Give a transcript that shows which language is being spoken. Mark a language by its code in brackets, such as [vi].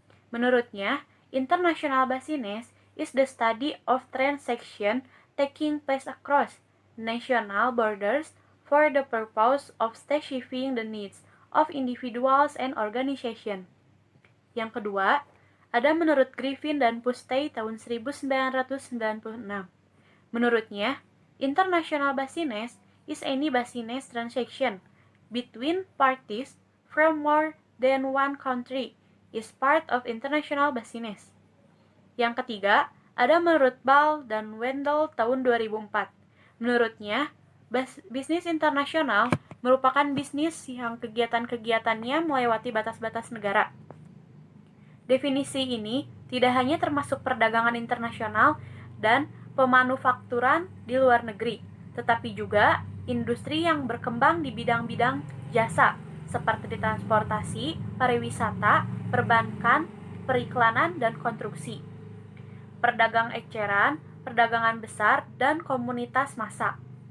[id] Menurutnya, [en] international business is the study of transaction taking place across national borders for the purpose of satisfying the needs of individuals and organizations. [id] Yang kedua, ada menurut Griffin dan Pustay tahun 1996. Menurutnya, [en] international business is any business transaction between parties from more than one country is part of international business. [id] Yang ketiga, ada menurut Ball dan Wendell tahun 2004. Menurutnya, bisnis internasional merupakan bisnis yang kegiatan-kegiatannya melewati batas-batas negara. Definisi ini tidak hanya termasuk perdagangan internasional dan pemanufakturan di luar negeri, tetapi juga industri yang berkembang di bidang-bidang jasa, seperti transportasi, pariwisata, perbankan, periklanan, dan konstruksi, perdagang eceran, perdagangan besar, dan komunitas massa.